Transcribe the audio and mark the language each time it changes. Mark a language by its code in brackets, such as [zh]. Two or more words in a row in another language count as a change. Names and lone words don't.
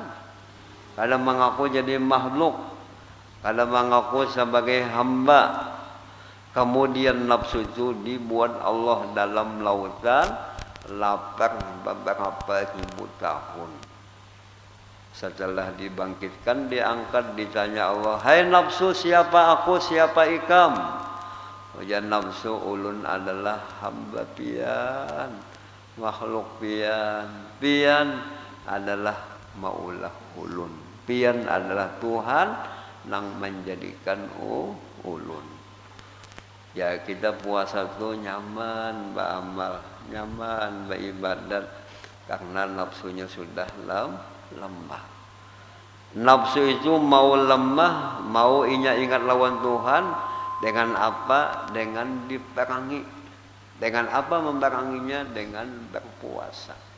[id] Kadang mengaku jadi makhluk, kadang mengaku sebagai hamba. Kemudian nafsu itu dibuat Allah dalam lautan lapar beberapa ribu tahun. Setelah dibangkitkan, diangkat, ditanya Allah, hai nafsu, siapa aku, siapa ikam? [bjn] Ujian nafsu, ulun adalah hamba pian, makhluk pian. Pian adalah maulah ulun. Pian adalah Tuhan yang menjadikan ulun. [id] Ya kita puasa tuh nyaman beramal, nyaman beribadat karena nafsunya sudah lemah. Nafsu itu mau lemah, mau ingat lawan Tuhan dengan apa? Dengan diperangi. Dengan apa memeranginya? Dengan berpuasa.